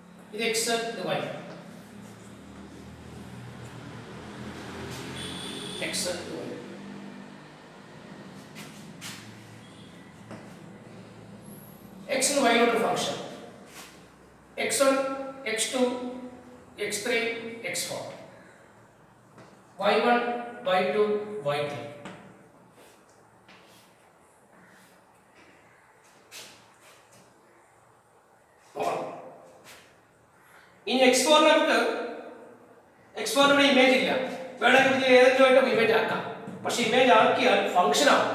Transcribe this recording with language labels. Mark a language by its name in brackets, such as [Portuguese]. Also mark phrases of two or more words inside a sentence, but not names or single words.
[Malayalam] ഇത് x ഇത് y x ഇത് y x and y യുടെ ഫംഗ്ഷൻ x1 x2 x3 x4 y1 y2 y3 ഇനി x4 നമുക്ക് x4 ന്റെ ഇമേജ് ഇല്ല, വേണമെങ്കിൽ ഇത് ഏതെങ്കിലും ഇമേജ് ആക്കാം. പക്ഷെ ഇമേജ് ആക്കിയാൽ ഫംഗ്ഷൻ ആവും.